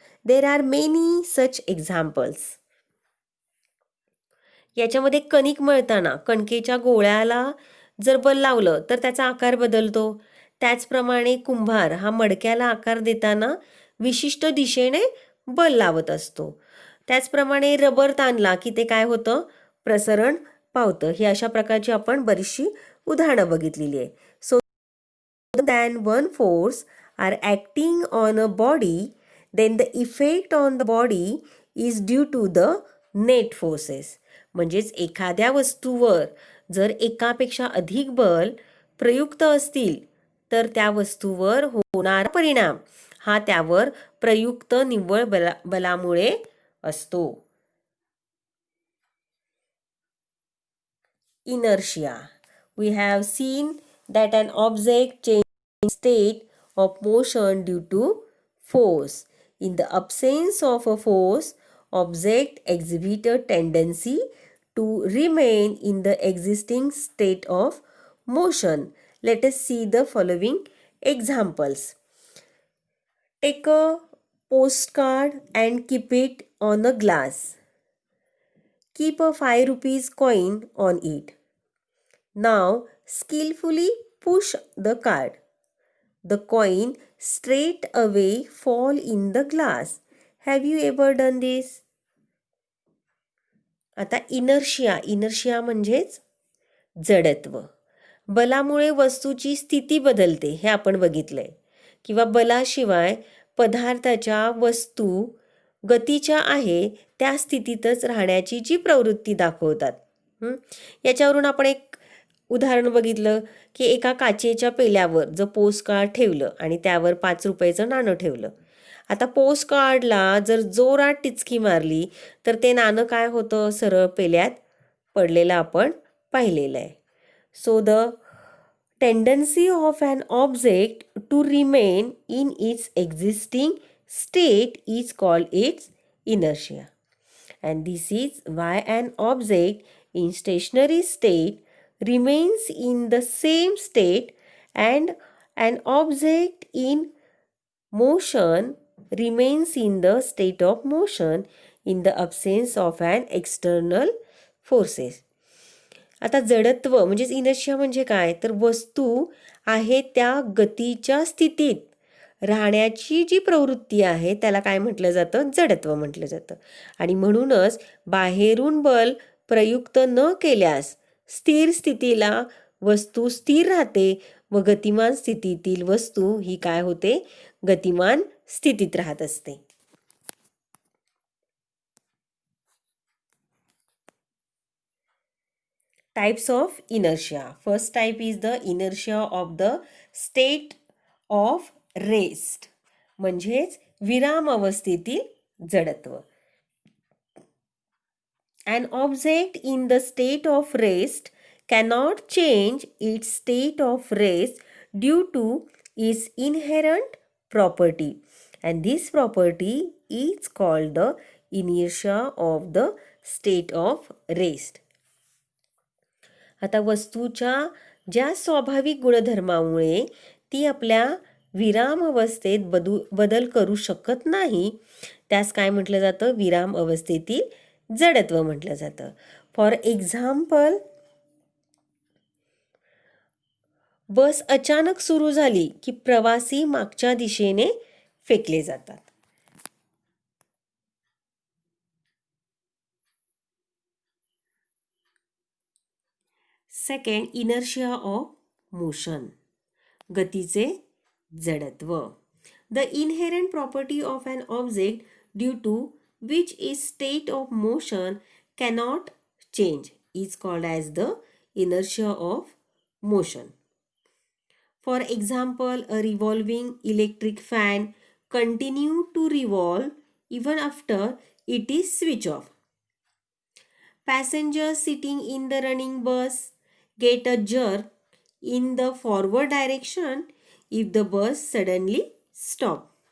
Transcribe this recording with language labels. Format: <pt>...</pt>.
<en>There are many such examples.</en> <mr>याच्यामध्ये कणिक मळताना कणकेच्या गोळ्याला जर बल लावलं तर त्याचा आकार बदलतो. त्याचप्रमाणे कुंभार हा मडक्याला आकार देताना विशिष्ट दिशेने बल लावत असतो. त्याचप्रमाणे रबर ताणला की ते काय होतं, प्रसरण पावतं. ही अशा प्रकारची आपण बरीचशी उदाहरणं बघितलेली आहे.</mr> <en>So then one force are acting on a body, then the effect on the body is due to the net forces.</en> <mr>म्हणजेच एखाद्या वस्तूवर जर एकापेक्षा अधिक बल प्रयुक्त असतील तर त्या वस्तूवर होणारा परिणाम हा त्यावर प्रयुक्त निव्वळ बलामुळे असतो.</mr> <en>Inertia. We have seen that an object changes state of motion due to force. In the absence of a force, object exhibit a tendency to remain in the existing state of motion. Let us see the following examples. Take a postcard and keep it on a glass. Keep a 5 rupees coin on it. Now skillfully push the card. The coin straight away fall in the glass, have you ever done this?</en> <mr>आता inertia म्हणजेच जडत्व. बलामुळे वस्तूची स्थिती बदलते हे आपण बघितलंय. किंवा बलाशिवाय पदार्थाच्या वस्तू गतीच्या आहे त्या स्थितीतच राहण्याची जी प्रवृत्ती दाखवतात. याच्यावरून आपण एक उदाहरण बघितलं की एका काचेच्या पेल्यावर जर पोस्ट कार्ड ठेवलं आणि त्यावर 5 रुपयाचं नाणं ठेवलं. आता पोस्ट कार्डला जर जोरात टिचकी मारली तर ते नाणं काय होतं, सरळ पेल्यात पडलेलं आपण पाहिलेलं आहे.</mr> <en>So the tendency of an object to remain in its existing state is called its inertia, and this is why an object in stationary state remains in the same state and an object in motion remains in the state of motion in the absence of an external forces.</en> <mr>आता जडत्व म्हणजेच inertia म्हणजे काय, तर वस्तू आहे त्या गतीच्या स्थितीत राहण्याची जी प्रवृत्ती आहे त्याला काय म्हटलं जातं, जडत्व म्हटलं जातं. आणि म्हणूनच बाहेरून बल प्रयुक्त न केल्यास स्थिर स्थितीला वस्तू स्थिर राहते व गतिमान स्थितीतील वस्तू ही काय होते, गतिमान स्थितीत राहत असते.</mr> <en>Types of inertia. First type is the inertia of the state of rest,</en> <mr>म्हणजेच विराम अवस्थेतील जडत्व.</mr> <en>An object in the state of rest cannot change its state of rest due to its inherent property, and this property is called the inertia of the state of rest.</en> <mr>आता वस्तूच्या ज्या स्वाभाविक गुणधर्मामुळे ती आपल्या विराम अवस्थेत बदल करू शकत नाही त्यास काय म्हटलं जातं, विराम अवस्थेतील जडत्व म्हटलं जातं.</mr> <en>for example,</en> <mr>बस अचानक सुरू झाली की प्रवासी मागच्या दिशेने फेकले जातात.</mr> <en>second, inertia of motion,</en> <mr>गतीचे जडत्व.</mr> <en>The inherent property of an object due to which is state of motion cannot change is called as the inertia of motion. For example, a revolving electric fan continue to revolve even after it is switch off. Passengers sitting in the running bus get a jerk in the forward direction if the bus suddenly stop.</en>